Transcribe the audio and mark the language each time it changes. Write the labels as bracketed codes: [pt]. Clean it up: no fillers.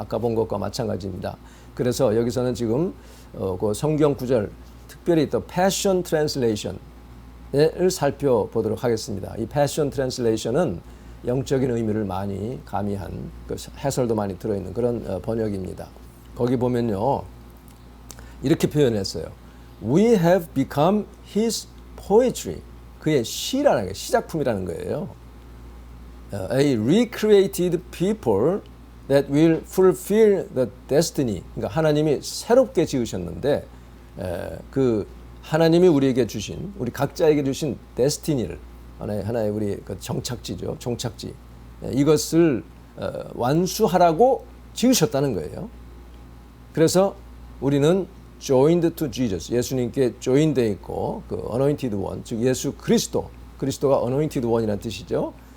[ko] 아까 본 것과 마찬가지입니다. 그래서 여기서는 지금 그 성경 구절, 특별히 또 패션 트랜슬레이션을 살펴보도록 하겠습니다. 이 패션 트랜슬레이션은 영적인 의미를 많이 가미한, 그 해설도 많이 들어있는 그런 번역입니다. 거기 보면요, 이렇게 표현했어요. [en] We have become his poetry. [ko] 그의 시라는 게 시작품이라는 거예요. [en] A recreated people that will fulfill the destiny. [ko] 그러니까 하나님이 새롭게 지으셨는데 그 하나님이 우리에게 주신, 우리 각자에게 주신 destiny를, 하나의 우리 그 정착지죠, 종착지, 이것을 완수하라고 지으셨다는 거예요. 그래서 우리는 [en] joined to Jesus, [ko] 예수님께 join되어 있고, 그 anointed one, 즉 예수 그리스도가 anointed one이라는 뜻이죠.